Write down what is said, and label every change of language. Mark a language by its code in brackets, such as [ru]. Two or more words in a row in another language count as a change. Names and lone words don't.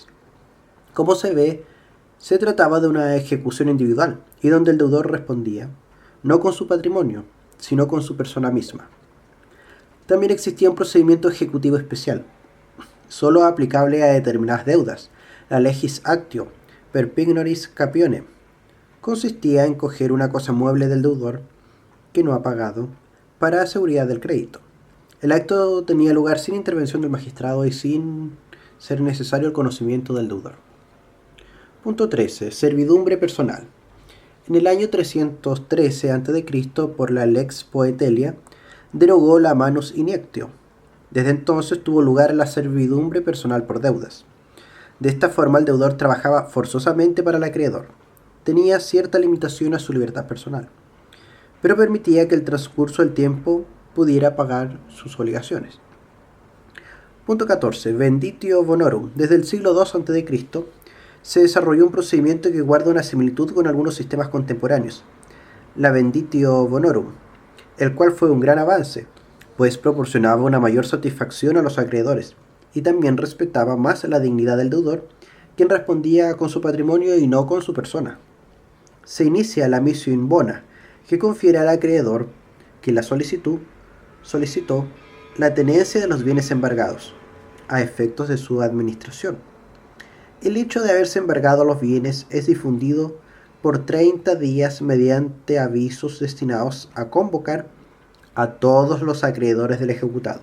[es] Como se ve, se trataba de una ejecución individual y donde el deudor respondía, no con su patrimonio, sino con su persona misma. También existía un procedimiento ejecutivo especial, solo aplicable a determinadas deudas, la [la] legis actio per pignoris capione. [es] Consistía en coger una cosa mueble del deudor que no ha pagado para seguridad del crédito. El acto tenía lugar sin intervención del magistrado y sin ser necesario el conocimiento del deudor. Punto 13. Servidumbre personal. En el año 313 a.C., por la Lex Poetelia, derogó la [la] manus inectio. [es] Desde entonces tuvo lugar la servidumbre personal por deudas. De esta forma el deudor trabajaba forzosamente para el acreedor. Tenía cierta limitación a su libertad personal, pero permitía que el transcurso del tiempo pudiera pagar sus obligaciones. Punto 14. [la] Venditio bonorum. [es] Desde el siglo II a.C. se desarrolló un procedimiento que guarda una similitud con algunos sistemas contemporáneos, la [la] venditio bonorum, [es] el cual fue un gran avance, pues proporcionaba una mayor satisfacción a los acreedores y también respetaba más la dignidad del deudor, quien respondía con su patrimonio y no con su persona. Se inicia la [la] missio in bona, [es] que confiere al acreedor que la solicitó la tenencia de los bienes embargados, a efectos de su administración. El hecho de haberse embargado los bienes es difundido por 30 días mediante avisos destinados a convocar a todos los acreedores del ejecutado.